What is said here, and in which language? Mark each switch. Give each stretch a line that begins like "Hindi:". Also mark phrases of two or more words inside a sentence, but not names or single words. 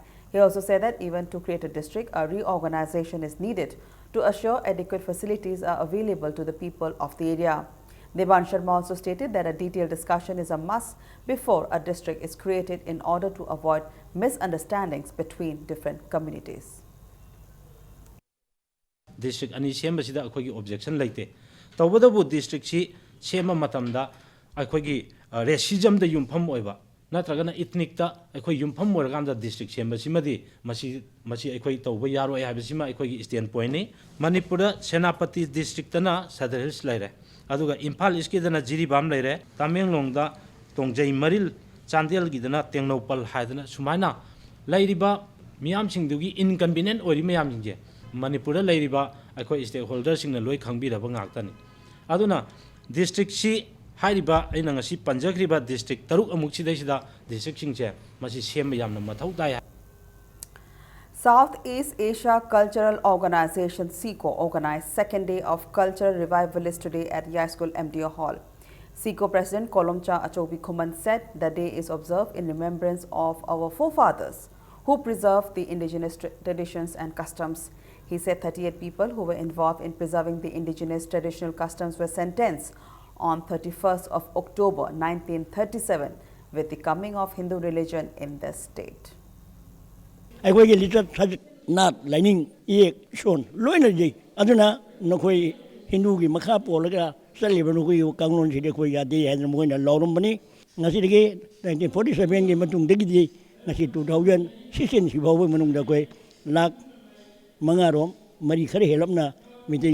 English: He also said that even to create a district, a reorganization is needed to assure adequate facilities are available to the people of the area. Devan Sharma also stated that a detailed discussion is a must before a district is created in order to avoid misunderstandings between different communities.
Manipuri: District ani sema sida akhoi objection laite tawbadabu district si sema matamda akhoi racism da yumpham oiba natragana ethnic ta akhoi yumpham morganda district sema simadi masi akhoi tawba yaro ai habisima akhoi
English: stand point
Manipuri: ni Manipura Senapati district na Sadar Hills laire aduga Imphal East ki dana Jiribam laire Tamenglong da Tongjai Maril Chandel gi dana Tengnopal haidana sumaina lairiba miyam singdugi inconvenient ori miyam singje Manipura lairiba akhoi stakeholders singna loi khangbiraba ngaktani aduna district si hairiba aina ngasi panjakriba district taruk amuk sidaisida district singche masi sema yamna mathau dai.
English: Southeast Asia Cultural Organization SICO organized second day of cultural revivalist today at Yai School MDO Hall. SICO President Kolomcha Achobi Kuman said the day is observed in remembrance of our forefathers who preserved the indigenous traditions and customs. He said 38 people who were involved in preserving the indigenous traditional customs were sentenced on 31st of October 1937 with the coming of Hindu religion in the state.
Manipuri: ꯑꯩꯈꯣꯏꯒꯤ ꯂꯤꯇꯔ ꯅꯥꯠ ꯂꯥꯏꯅꯤꯡ ꯏꯌꯦꯛ ꯁꯣꯟ ꯂꯣꯏꯅ ꯂꯩ ꯑꯗꯨꯅ ꯅꯈꯣꯏ ꯍꯤꯟꯗꯨꯒꯤ ꯃꯈꯥ ꯄꯣꯜꯂꯒ ꯆꯠꯂꯤꯕ ꯅꯈꯣꯏꯒꯤ ꯀꯥꯡꯂꯣꯟꯁꯤꯗꯤ ꯑꯩꯈꯣꯏ ꯌꯥꯗꯦ ꯍꯥꯏꯗꯅ ꯃꯣꯏꯅ ꯂꯥꯎꯔꯝꯕꯅꯤ ꯉꯁꯤꯗꯒꯤ 1947ꯒꯤ ꯃꯇꯨꯡꯗꯒꯤꯗꯤ ꯉꯁꯤ 2016 ꯁꯤꯐꯥꯎꯕ ꯃꯅꯨꯡꯗ ꯑꯩꯈꯣꯏ ꯂꯥꯛ 5ꯔꯣꯝ ꯃꯔꯤ ꯈꯔ ꯍꯦꯜꯂꯞꯅ ꯃꯤꯇꯩ